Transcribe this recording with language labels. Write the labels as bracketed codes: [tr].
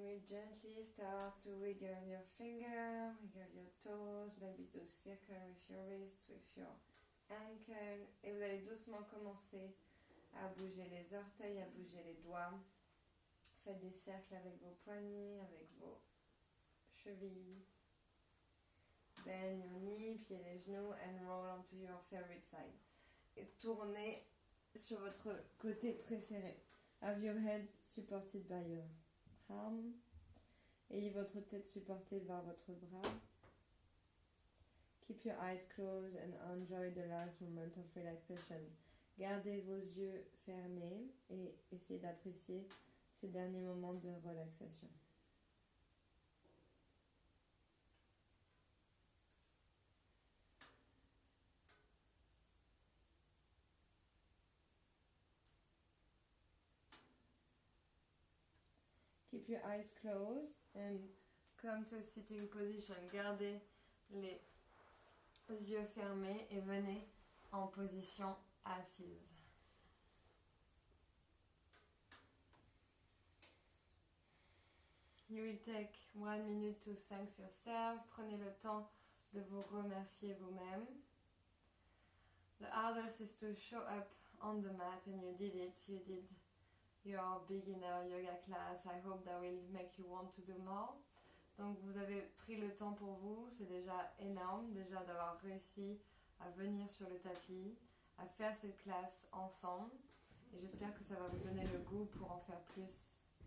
[en] gently start to wiggle your finger, wiggle your toes, maybe do circle with your wrist, with your ankle. [fr] Et vous allez doucement commencer à bouger les orteils, à bouger les doigts. Faites des cercles avec vos poignets, avec vos chevilles. [en] Bend your knee, [fr] pliez les genoux [en] and roll onto your favorite side. [fr] Et tournez sur votre côté préféré. [en] Have your head supported by your arm. [fr] Ayez votre tête supportée par votre bras. [en] Keep your eyes closed and enjoy the last moment of relaxation. [fr] Gardez vos yeux fermés et essayez d'apprécier ces derniers moments de relaxation. [en] Keep your eyes closed and come to a sitting position. [fr] Gardez les yeux fermés et venez en position assise. [en] You will take 1 minute to thank yourself. [fr] Prenez le temps de vous remercier vous-même. [en] The hardest is to show up on the mat and you did it. You did your beginner yoga class. I hope that will make you want to do more. [fr] Donc vous avez pris le temps pour vous, c'est déjà énorme, déjà d'avoir réussi à venir sur le tapis, à faire cette classe ensemble. Et j'espère que ça va vous donner le goût pour en faire plus.